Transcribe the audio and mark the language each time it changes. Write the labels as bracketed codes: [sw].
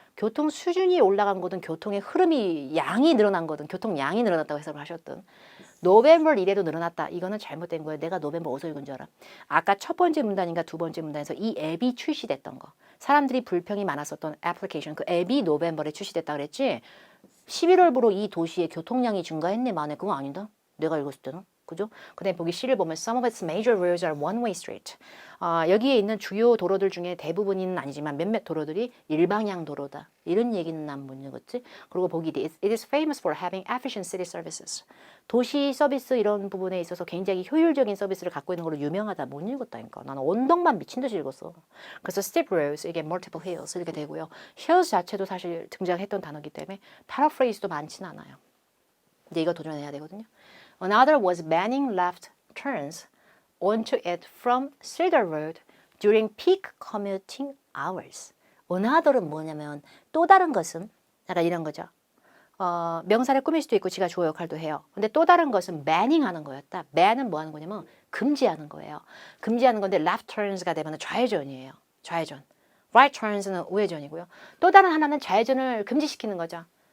[ko] 교통 수준이 올라간 거든 교통의 흐름이 양이 늘어난 거든 교통 양이 늘어났다고 해석을 하셨든 노벰버 1에도 늘어났다. 이거는 잘못된 거예요. 내가 노벰버 어디서 읽은 줄 알아? 아까 첫 번째 문단인가 두 번째 문단에서 이 앱이 출시됐던 거. 사람들이 불평이 많았었던 애플리케이션. 그 앱이 노벰버에 출시됐다 그랬지. 11월부로 이 도시의 교통량이 증가했네 만에 그거 아니다. 내가 읽었을 때는. 그죠? 그 다음에 보기 C를 보면 [en] Some of its major roads are one-way street. [ko] 여기에 있는 주요 도로들 중에 대부분은 아니지만 몇몇 도로들이 일방향 도로다. 이런 얘기는 난 못 읽었지. 그리고 보기 D. [en] It is famous for having efficient city services. [ko] 도시 서비스 이런 부분에 있어서 굉장히 효율적인 서비스를 갖고 있는 걸로 유명하다. 못 읽었다니까. 나는 언덕만 미친 듯이 읽었어. 그래서 steep roads, 이게 multiple hills 이렇게 되고요. hills 자체도 사실 등장했던 단어이기 때문에 paraphrase도 많지는 않아요. 근데 이거 도전해야 되거든요. [en] Another was banning left turns onto it from Cedar Road during peak commuting hours. [ko] Another은 뭐냐면 또 다른 것은 약간 이런 거죠. 명사를 꾸밀 수도 있고 지가 주어 역할도 해요. 근데 또 다른 것은 banning 하는 거였다. ban은 뭐 하는 거냐면 금지하는 거예요. 금지하는 건데 left turns가 되면 좌회전이에요. 좌회전. right turns는 우회전이고요. 또 다른 하나는 좌회전을 금지시키는 거죠.